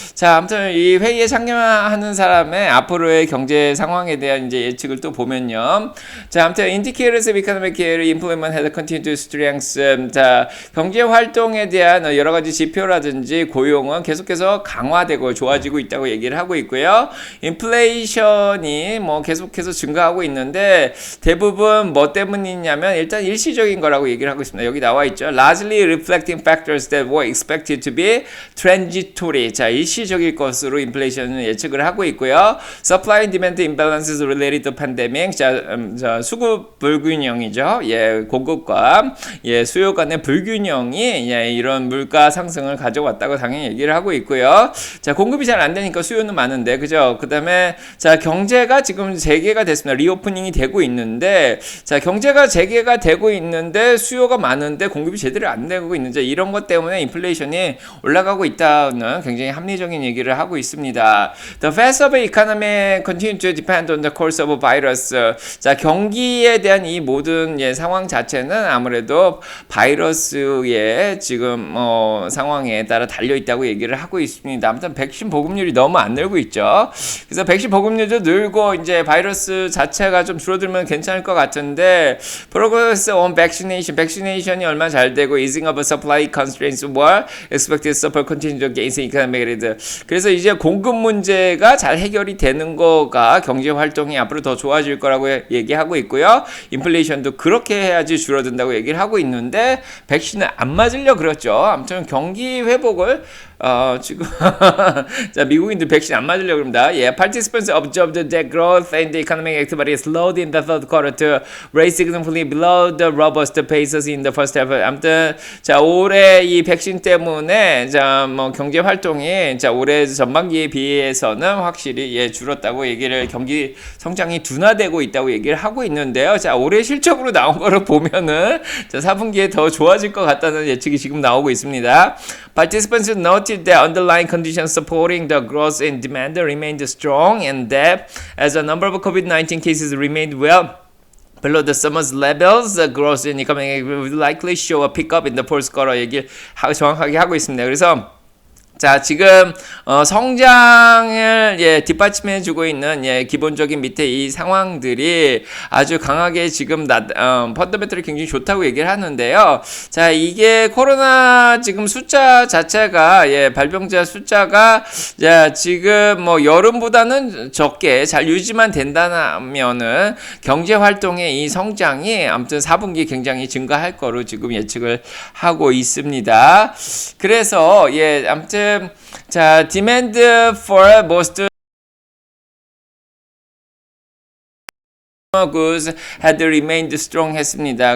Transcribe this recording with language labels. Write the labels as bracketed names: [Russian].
[Korean] 자, 아무튼 이 회의에 참여하는 사람의 앞으로의 경제 상황에 대한 이제 예측을 또 보면요. 자, 아무튼 [English] indicators of economic employment had continued to strengthen. [Korean] 자, 경제 활동에 대한 여러 가지 지표라든지 고용은 계속해서 강화되고 좋아지고 있다고 얘기를 하고 있고요. 인플레이션이 뭐 계속해서 증가하고 있는데 대부분 뭐 때문이냐면 일단 일시적인 거라고 얘기를 하고 있습니다. 여기 나와 있죠. [English] Largely reflecting factors that were expected to be transitory. [Korean] 자, 일시적일 것으로 인플레이션을 예측을 하고 있고요. [English] Supply and demand imbalances related to pandemic. [Korean] 자, 수급 불균형이죠. 공급과 수요 간의 불균형이 이런 물가 상승을 가져왔다고 당연히 얘기를 하고 있고요. 자, 공급이 잘 안 되니까 수요는 많은데, 그죠? 그다음에 자, 경제가 지금 재개가 됐습니다. 리오프닝이 되고 있는데, 자, 경제가 재개가 되고 있는데 수요가 많은데 공급이 제대로 안 되고 있는지, 이런 것 때문에 인플레이션이 올라가고 있다는 굉장히 합리적인 얘기를 하고 있습니다. [English] The fast of the economy continue to depend on the course of a virus. [Korean] 자, 경기에 대한 이 모든 상황 자체는 아무래도 바이러스의 지금 상황에 따라 달려 있다고 얘기를 하고 있습니다. 아무튼 백신 보급률이 너무 안 늘고 있죠. 그래서 백신 보급률도 늘고 이제 바이러스 자체가 좀 줄어들면 괜찮을 것 같은데, [English] progress on vaccination [Korean] 이 얼마나 잘 되고 [English] easing of supply constraints were expected to support continued gains in economic growth. [Korean] 그래서 이제 공급 문제가 잘 해결이 되는 거가 경제 활동이 앞으로 더 좋아질 거라고 얘기하고 있고요. 있고요. 인플레이션도 그렇게 해야지 줄어든다고 얘기를 하고 있는데 백신을 안 맞으려 그랬죠. 아무튼 경기 회복을 지금 자 미국인들 백신 안 맞으려고 그럽니다. [English] Yeah, participants observed that growth in the economic activity slowed in the third quarter to rise significantly below the robust paces in the first half. [Korean] 아무튼 자 올해 이 백신 때문에 자 뭐 경제 활동이 자 올해 전반기에 비해서는 확실히 예 줄었다고 얘기를 경기 성장이 둔화되고 있다고 얘기를 하고 있는데요. 자 올해 실적으로 나온 거를 보면은 자 4분기에 더 좋아질 것 같다는 예측이 지금 나오고 있습니다. [English] Participants noted that underlying conditions supporting the growth in demand remained strong and that as a number of COVID-19 cases remained well below the summer's levels, the growth in economy will likely show a pickup in the fourth quarter [Korean] 얘기를 정확하게 하고 있습니다. 그래서 자 지금 성장을 예 뒷받침해주고 있는 예 기본적인 밑에 이 상황들이 아주 강하게 지금 펀더멘털이 굉장히 좋다고 얘기를 하는데요. 자 이게 코로나 지금 숫자 자체가 예 발병자 숫자가 자 지금 뭐 여름보다는 적게 잘 유지만 된다면은 경제 활동의 이 성장이 아무튼 4분기 굉장히 증가할 거로 지금 예측을 하고 있습니다. 그래서 예 아무튼 자, [English] demand for most goods had remained strong [Korean] 했습니다.